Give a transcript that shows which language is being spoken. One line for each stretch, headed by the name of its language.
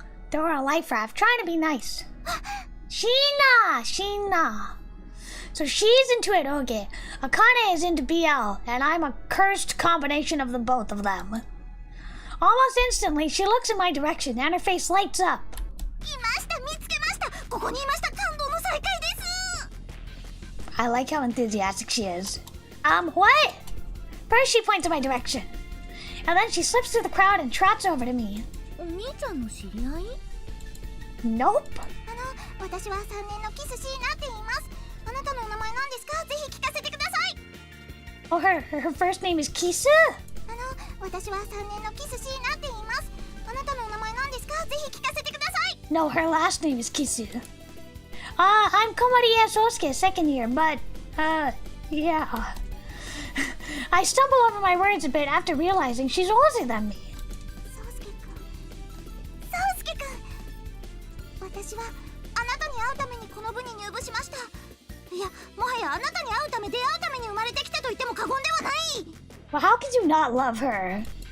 English: Throw her a life raft. Trying to be nice. Sheena. So she's into eroge. Akane is into BL, and I'm a cursed combination of the both of them. Almost instantly, she looks in my direction, and her face lights up.
Japanese: いました、見つけました。ここにいました。感動の再会です。
English: I like how enthusiastic she is. What? First she points in my direction, and then she slips through the crowd and trots over to me.
Japanese: お兄ちゃんの知り合い？
English: Nope.
Japanese: 私は3年のキスシーナって言います。あなたのお名前何ですか？ぜひ聞かせてください。
English: Oh, her first name is Kisu?
Japanese: 私は3年のキスシーナって言います。あなたのお名前何ですか？ぜひ聞かせてください。
English: No, her last name is Kisu. I'm Komariya Sosuke, second year, but, yeah. I stumble over my words a bit after realizing she's older than me.
Japanese: 宗介くん。私はあなたに会うためにこの部に入部しました。いや、もはやあなたに会うため出会うために生まれてきたと言っても過言ではない。
English: Well, how could you not love her?